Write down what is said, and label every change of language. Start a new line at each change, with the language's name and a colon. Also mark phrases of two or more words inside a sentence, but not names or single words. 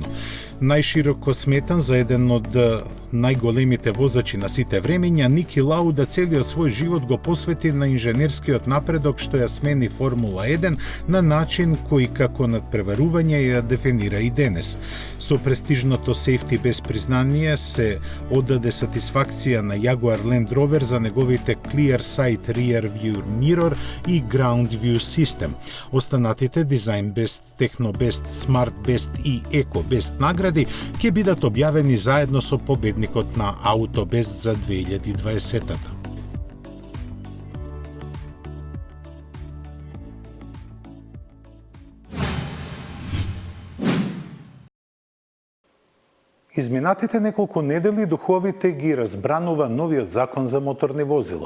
Macedonian: Најшироко сметан за еден од најголемите возачи на сите времења, Ники Лауда целиот свој живот го посвети на инженерскиот напредок што ја смени Формула 1 на начин кој како надпреварување ја дефинира и денес. Со престижното Safety без признание се оддаде сатисфакција на Jaguar Land Rover за неговите Clear Sight Rear View Mirror и Ground View System. Останатите Design Best, Techno Best, Smart Best и Eco Best награди ќе бидат објавени заедно со победникот на AutoBest за 2020-та. Изминатите неколку недели духовите ги разбранува новиот закон за моторни возила.